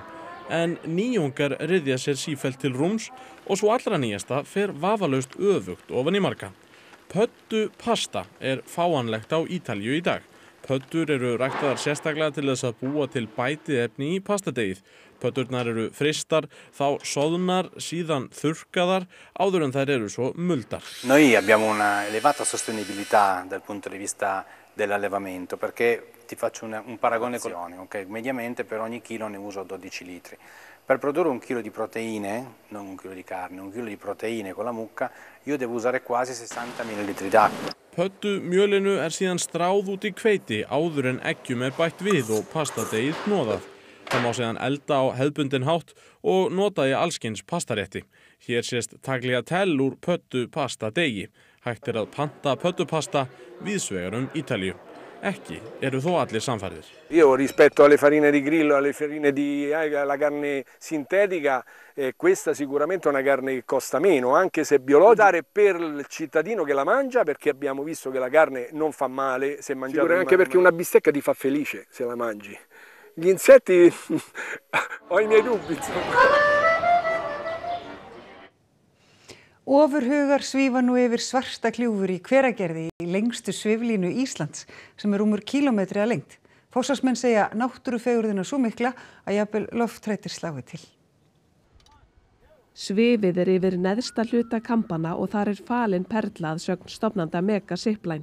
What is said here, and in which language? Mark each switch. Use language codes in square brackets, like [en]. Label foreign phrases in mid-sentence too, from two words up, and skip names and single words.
[is] En nýjungar ryðja sér sífellt til rúms og svo allra nýjasta fer vafalaust öfugt ofan í marga. Pöddu pasta fáanlegt á Ítalíu í dag. Pöddur eru ræktaðar sérstaklega til þess að búa til bætið efni í pastadegið. Pöddurnar eru fristar, þá soðnar, síðan þurrkaðar, áður en þær eru svo muldar. [it] Noi abbiamo una elevata sostenibilità dal punto di vista dell'allevamento, perché ti faccio un paragone con okay? Mediamente per ogni chilo ne uso 12 litri. Per produrre 1 chilo di proteine, non 1 chilo di carne, 1 chilo di proteine con la mucca, io devo usare quasi 60 ml d'acqua. [is] Pöddu mjölinu síðan stráð út í hveiti áður en eggjum bætt við og pastadegið hnoðað. Það má síðan elda á hefðbundinn hátt og nota í allskyns pastarétti. Hér sést tagliatelle úr pöddu pastadegi. Hægt að panta pöddupasta víðsvegar Ítalíu. Ekki eru þó allir samfærðir. [it] Io rispetto alle farine di grillo, alle farine alla carne sintetica, questa sicuramente è una carne che costa meno, anche se biologica, per il cittadino che la mangia, perché abbiamo visto che la carne non fa male se mangiata. Sicuramente anche perché una bistecca ti fa felice se la mangi. Gli insetti ho I miei dubbi, insomma. [is] Ofurhugar svífa nú yfir svarta gljúfur í Hveragerði í lengstu sviflínu Íslands sem rúmur kílómetri að lengd. Forsvarsmenn segja náttúrufegurðina svo mikla að jafnvel lofthrættir slái til. Svifið yfir neðsta hluta Kambana og þar falin perla að sögn stofnanda Mega Zipline.